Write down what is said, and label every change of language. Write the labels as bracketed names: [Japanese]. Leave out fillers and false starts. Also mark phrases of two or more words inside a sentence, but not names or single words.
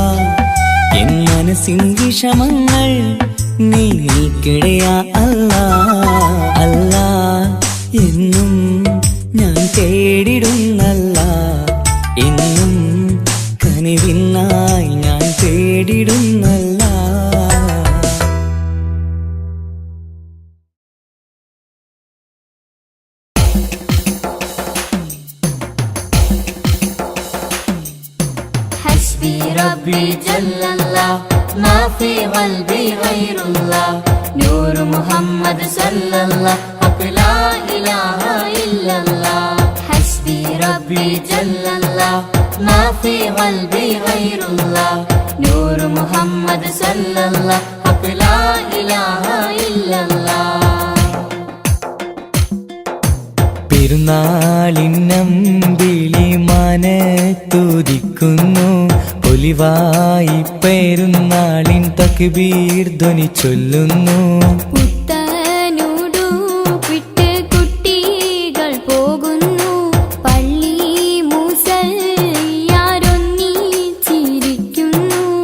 [Malayalam] എൻ മനസ്സിൻ വിഷമങ്ങൾ നീ നീക്കിടുയാ അല്ലാ. അല്ലാ എന്നും ഞാൻ തേടിടുന്നല്ലാ. എന്നും കനിവിനായി ഞാൻ തേടിടുന്നല്ലാ. [Arabic] حسبي ربي جل الله ما في قلبي غير الله نور محمد صلى الله حق لا إله إلا الله حسبي ربي جل الله ما في قلبي غير الله نور محمد صلى الله حق لا إله إلا الله [Malayalam] പെരുന്നാളിന്നമ്പിളി മനത്തുദിക്കുന്നു. പൊലിവായി പെരുന്നാളിൻ തക്ബീർ ധ്വനി ചൊല്ലുന്നു. പുത്തനുടുപ്പിട്ട് കുട്ടികൾ പോകുന്നു പള്ളി മുസല്ലിയാരൊന്നിച്ചിരിക്കുന്നു.